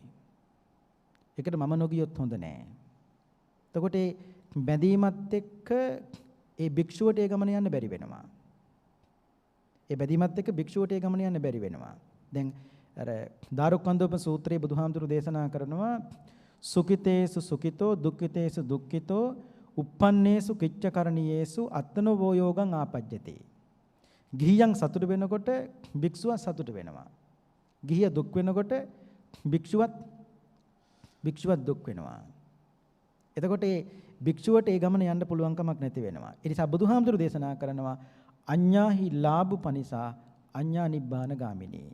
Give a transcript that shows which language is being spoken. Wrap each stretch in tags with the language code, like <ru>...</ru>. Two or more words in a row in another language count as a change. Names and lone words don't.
<si>ඒකට මම නොගියොත් හොඳ නෑ. එතකොට ඒ බැඳීමත් එක්ක ඒ භික්ෂුවට ඒ ගමන යන්න බැරි වෙනවා. ඒ බැඳීමත් එක්ක භික්ෂුවට ඒ ගමන යන්න බැරි වෙනවා. දැන් අර දාරුක්කන්දෝප සූත්‍රයේ බුදුහාමුදුරු දේශනා කරනවා</si> <pi>සුඛිතේසු සුඛිතෝ දුක්ඛිතේසු දුක්ඛිතෝ uppannේසු කිච්චකරණීයේසු අත්තනෝ යෝගං ආපජ්ජති.</pi> <si>ගිහියන් සතුට වෙනකොට භික්ෂුව සතුට වෙනවා. ගිහිය දුක් වෙනකොට භික්ෂුවත් දුක් වෙනවා. එතකොට ඒ භික්ෂුවට ඒ ගමන යන්න පුළුවන් කමක් නැති වෙනවා. ඒ නිසා බුදුහාමුදුරු දේශනා කරනවා</si> <pi>අඤ්ඤාහි ලාභ පනිසා අඤ්ඤා නිබ්බාන ගාමිනී.</pi>